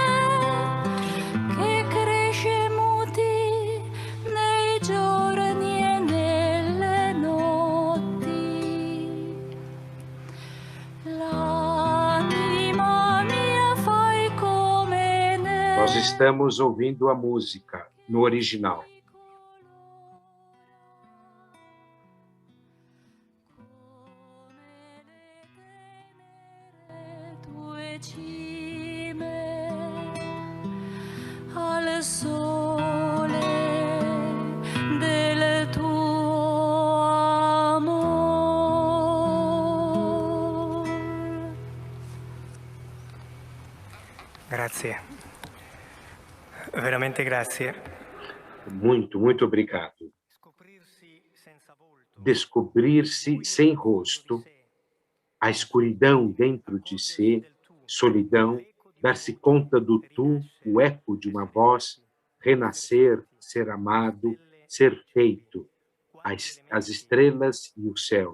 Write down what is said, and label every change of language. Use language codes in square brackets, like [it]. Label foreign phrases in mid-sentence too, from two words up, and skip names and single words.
[it] che cresce muti nei giorni e nelle notti. L'anima mia fai come [pt] Nós estamos ouvindo a música no original. [it] tue cime al sole del tuo amor. Grazie. Veramente grazie. [pt] Muito, muito obrigado. [it] Scoprirsi senza volto, [pt] Descobrir-se sem rosto, a escuridão dentro de si, solidão, dar-se conta do tu, o eco de uma voz, renascer, ser amado, ser feito, as estrelas e o céu.